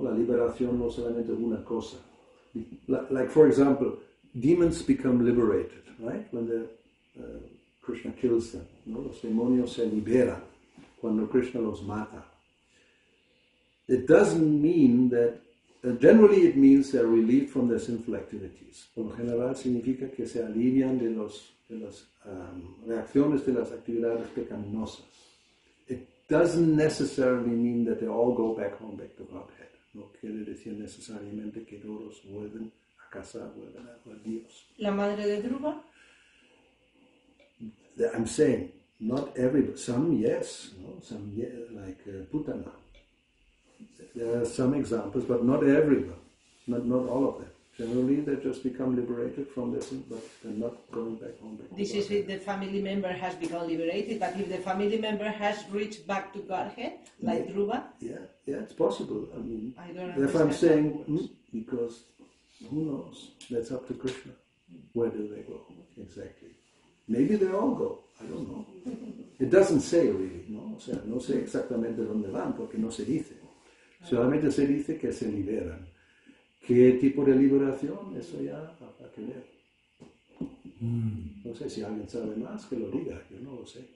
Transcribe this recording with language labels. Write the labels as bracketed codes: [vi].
[es] La liberación no solamente una cosa. [en] Like, for example, demons become liberated, right? When they're Krishna kills them, ¿no? [es] Los demonios se liberan cuando Krishna los mata. [en] It doesn't mean that, generally it means they're relieved from their sinful activities. [es] Por lo general significa que se alivian de las reacciones de las actividades pecaminosas. [en] It doesn't necessarily mean that they all go back to Godhead. [es] No quiere decir necesariamente que todos vuelven a casa, vuelven a Dios. ¿La madre de Dhruva? [en] I'm saying, not everybody. Some yes, no? Some like Putana. There are some examples, but not everyone, not all of them. Generally, they just become liberated from their sin, but they're not going back home. This is if the family member has become liberated, but if the family member has reached back to Godhead, like Dhruva? Yeah, it's possible. I mean, I don't if I'm saying, because who knows? That's up to Krishna. Where do they go exactly? Maybe they all go. I don't know. It doesn't say really, ¿no? [es] O sea, no sé exactamente dónde van porque no se dice. Solamente se dice que se liberan. ¿Qué tipo de liberación? Eso ya habrá que ver. No sé si alguien sabe más, que lo diga. Yo no lo sé.